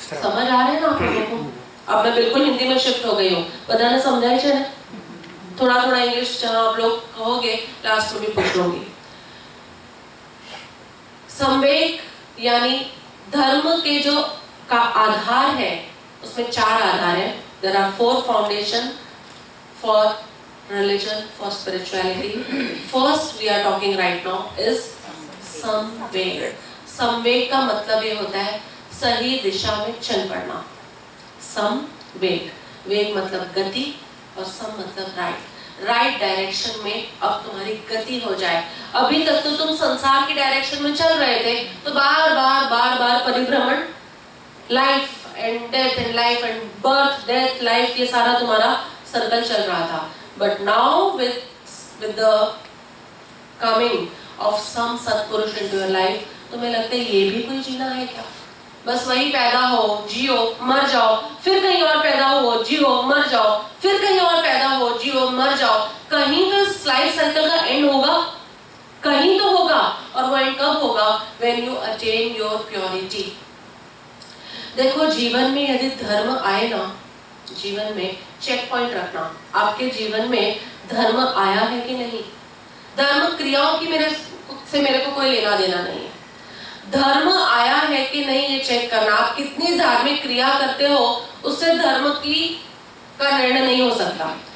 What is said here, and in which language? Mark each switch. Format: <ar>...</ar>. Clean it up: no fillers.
<hi>समझ आ रहे हैं ना आप लोगों को? अब मैं बिल्कुल हिंदी में शिफ्ट हो गई हूँ, बताना समझाई चाहिए, थोड़ा थोड़ा इंग्लिश जहाँ आप लोग कहोगे लास्ट में भी पूछ लूंगी। संवेग यानी धर्म के जो का आधार है उसमें 4 आधार है।</hi> <en>There are 4 foundation for religion, for spirituality. First we are talking right now is samveg.</en> <hi>संवेग का मतलब ये होता है सही दिशा में चल पड़ना। संवेग, वेग मतलब गति और सम मतलब राइट। राइट डायरेक्शन में अब तुम्हारी गति हो जाए। अभी तक तो तुम संसार की डायरेक्शन में चल रहे थे तो बार बार परिभ्रमण</hi> <en>life and death and life and birth death life,</en> <hi>ये सारा तुम्हारा सर्कल चल रहा था.</hi> <en>but now with the coming of some सत्पुरुष into your life,</en> <hi>तुम्हें लगता है ये भी कोई जीना है क्या? बस वही पैदा हो, जियो, मर जाओ, फिर कहीं और पैदा हो, जियो, मर जाओ, फिर कहीं और पैदा हो, जियो, मर जाओ. कहीं तो इस लाइफ साइकिल का एंड होगा, कहीं तो होगा. और वो एंड कब होगा?</hi> <en>when you attain your purity.</en> <hi>देखो, जीवन में यदि धर्म आए ना, जीवन में चेक पॉइंट रखना, आपके जीवन में धर्म आया है कि नहीं. धर्म क्रियाओं की मेरे को कोई लेना देना नहीं है. धर्म आया है कि नहीं ये चेक करना. आप कितनी धार्मिक क्रिया करते हो उससे धर्म का निर्णय नहीं हो सकता.</hi>